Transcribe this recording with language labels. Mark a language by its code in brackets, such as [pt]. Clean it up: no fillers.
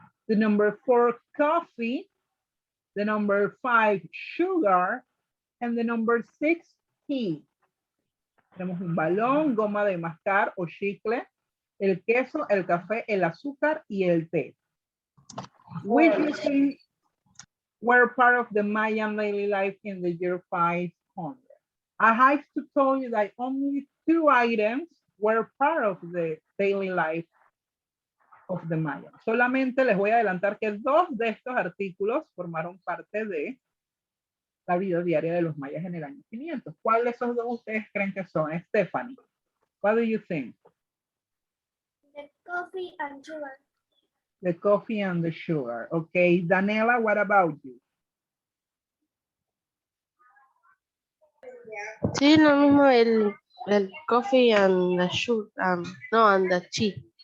[en] The number 4, coffee. The number 5, sugar. And the number 6, tea. [es] Tenemos un balón, goma de mascar o chicle, el queso, el café, el azúcar y el té. [en] Which do you think were part of the Mayan daily life in the year 500? I have to tell you that only 2 items were part of the daily life of the Maya. [es] Solamente les voy a adelantar que 2 de estos artículos formaron parte de la vida diaria de los mayas en el año 500. ¿Cuál de esos 2 ustedes creen que son? [en] Stephanie, what do you think? The coffee and sugar. The coffee and the sugar. Okay, Daniela, what about you? [es] Sí, lo mismo el [en] coffee and the sugar, no, and the tea.